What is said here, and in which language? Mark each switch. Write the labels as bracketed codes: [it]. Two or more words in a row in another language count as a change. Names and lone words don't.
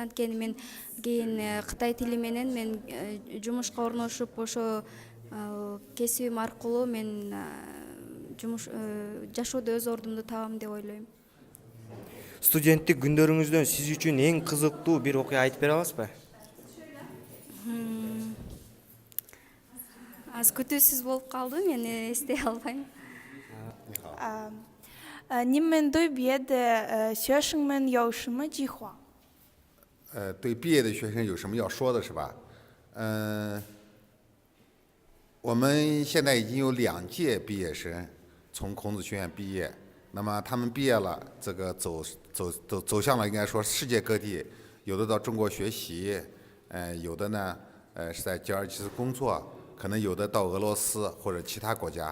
[ky] Анткени мен кийин Кытай тили менен мен жумушка орношуп, ошо кесибим аркылуу мен жашоодо өз ордумду табам деп ойлойм. Студенттик күндөрүңүздөн сиз үчүн эң кызыктуу бир окуя айтып бере аласызбы? Аз күтүүсүз болуп калды, мен эстей албайм. [zh] 你们对毕业的学生们有什么计划？对毕业的学生有什么要说的是吧？我们现在已经有2届毕业生从孔子学院毕业，那么他们毕业了，这个走向了应该说世界各地，有的到中国学习，有的呢是在吉尔吉斯工作，可能有的到俄罗斯或者其他国家。